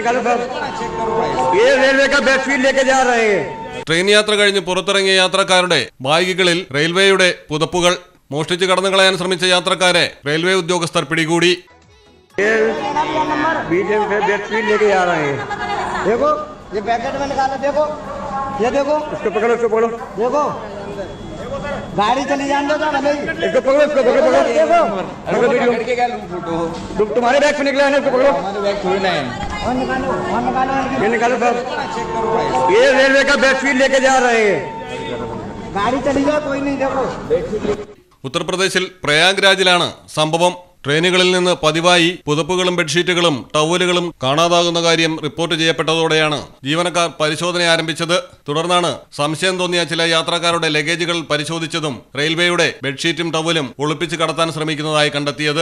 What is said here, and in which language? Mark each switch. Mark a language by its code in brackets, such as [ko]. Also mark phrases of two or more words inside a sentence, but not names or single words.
[hi] ये रेलवे का बेडशीट लेके जा रहे हैं. [ml] ട്രെയിൻ യാത്ര കഴിഞ്ഞ് പുറത്തിറങ്ങിയ യാത്രക്കാരുടെ ബാഗുകളിൽ റെയിൽവേയുടെ പുതപ്പുകൾ മോഷ്ടിച്ചു കടന്നു കളയാൻ ശ്രമിച്ച യാത്രക്കാരെ റെയിൽവേ ഉദ്യോഗസ്ഥർ പിടികൂടി. [hi] बेडशीट लेके जा रहे हैं. देखो ये पैकेट में निकालो. देखो ये देखो इसको पकड़ो, इसको पकड़ो. देखो गाड़ी चली जाने दो ना भाई. इसको पकड़ो, इसको पकड़ो. देखो पकड़ के क्या लूं फोटो? तुम्हारे बैग से निकला है ना, इसको पकड़ो. हमारे बैग थोड़ी ना है. और निकालो, और निकालो. ये निकालो साहब. ये रेलवे का बेडशीट लेके जा रहे हैं. गाड़ी चली जाए कोई नहीं. देखो [ml] ഉത്തർപ്രദേശിൽ പ്രയാഗ്രാജിലാണ് സംഭവം. ട്രെയിനുകളിൽ നിന്ന് പതിവായി പുതപ്പുകളും ബെഡ്ഷീറ്റുകളും ടവലുകളും കാണാതാകുന്ന കാര്യം റിപ്പോർട്ട് ചെയ്യപ്പെട്ടതോടെയാണ് ജീവനക്കാർ പരിശോധന ആരംഭിച്ചത്. തുടർന്നാണ് സംശയം തോന്നിയ ചില യാത്രക്കാരുടെ ലഗേജുകൾ പരിശോധിച്ചതും റെയിൽവേയുടെ ബെഡ്ഷീറ്റും ടവലും ഒളിപ്പിച്ച് കടത്താൻ ശ്രമിക്കുന്നതായി കണ്ടെത്തിയത്.